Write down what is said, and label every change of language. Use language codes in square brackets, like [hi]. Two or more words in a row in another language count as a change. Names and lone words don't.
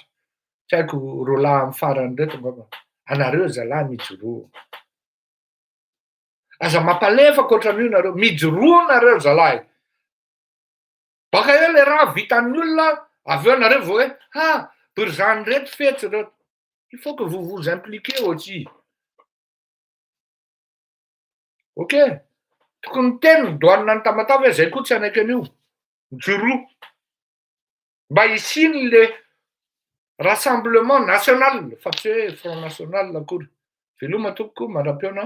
[mg] Tsy haiko roalahy amin'ny farany reto ngamba. Anareo zalahy mijoro. Aza mampalefaka ohatran'io nareo. Mijoro nareo zalahy. Baka eo le raha vitan'ny olona. Avy eo nareo vao hoe bourgeois reto fetsy reto. [fr] Il faut que vous vous impliquez aussi. Ok. [mg] Tokony teny doanina ny Tamatavy hoe zay koa tsy anaiky an'io. Mijoro. Mba hisiny [fr] le rassemblement national. [mg] Fa tsy hoe Front National akory. Veloma tompoko manam-peona.